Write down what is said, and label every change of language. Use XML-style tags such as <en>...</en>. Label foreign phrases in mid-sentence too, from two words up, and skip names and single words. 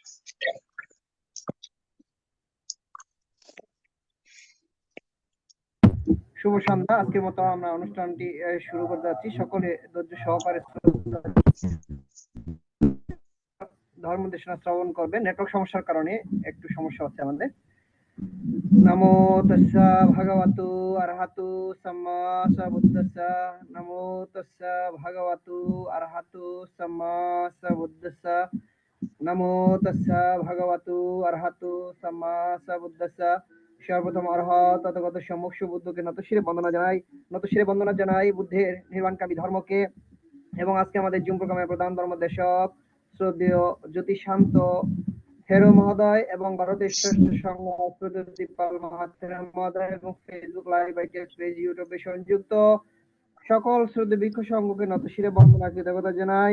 <bn>শুভ সন্ধ্যা। আজকের মতো আমরা অনুষ্ঠানটি শুরু করতে যাচ্ছি। সকলে ধৈর্য সহকারে ধর্ম দেশনা শ্রবণ করবেন। নেটওয়ার্ক সমস্যার কারণে একটু সমস্যা হচ্ছে আমাদের।</bn> <pi>নমো তস্যা ভগবতু অরহতু সম্মা সম্বুদ্ধাস্সা। নমো তস্যা ভগবতু অরহতু সম্মা সম্বুদ্ধাস্সা। নমো তস্যা ভগবতু অরহতু সম্মা সম্বুদ্ধাস্সা।</pi> <bn>সর্বপ্রথম অরহত তথাগত সম্যক বুদ্ধকে নতশিরে বন্দনা জানাই বুদ্ধের নির্বাণকামী ধর্মকে। এবং আজকে আমাদের জুম প্রোগ্রামের প্রধান ধর্মদেশক শ্রদ্ধেয় জ্যোতিষান্ত থেরো মহোদয় এবং ভারতের শ্রেষ্ঠ সংঘ দীপাল মহোদয় এবং ফেসবুক লাইভ পেজ ইউটিউবে সংযুক্ত সকল শ্রদ্ধেয় ভিক্ষু সংঘকে নতশিরে বন্দনা কৃতজ্ঞতা জানাই।</bn>